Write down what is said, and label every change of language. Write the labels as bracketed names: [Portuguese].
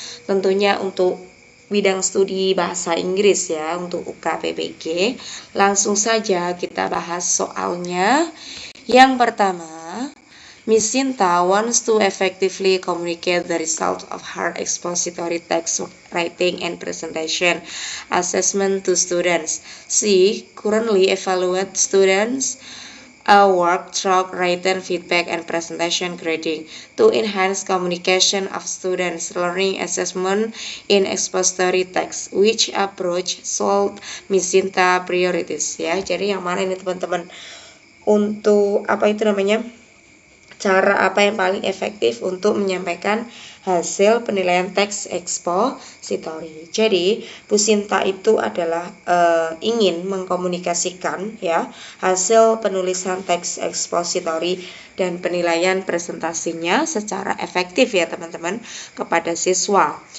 [Indonesian] Tentunya untuk bidang studi bahasa Inggris ya, untuk UK PPG. Langsung saja kita bahas soalnya. [English] Yang pertama, Miss Sinta wants to effectively communicate the result of her expository text writing and presentation assessment to students. She currently evaluates students' work through written feedback and presentation grading to enhance communication of students' learning assessment in expository text. Which approach solve Miss Sinta priorities ya? [Indonesian] Jadi yang mana ini teman-teman? Untuk apa itu namanya? Cara apa yang paling efektif untuk menyampaikan hasil penilaian teks expository. Jadi, Bu Sinta itu adalah ingin mengkomunikasikan ya hasil penulisan teks expository dan penilaian presentasinya secara efektif ya teman-teman kepada siswa.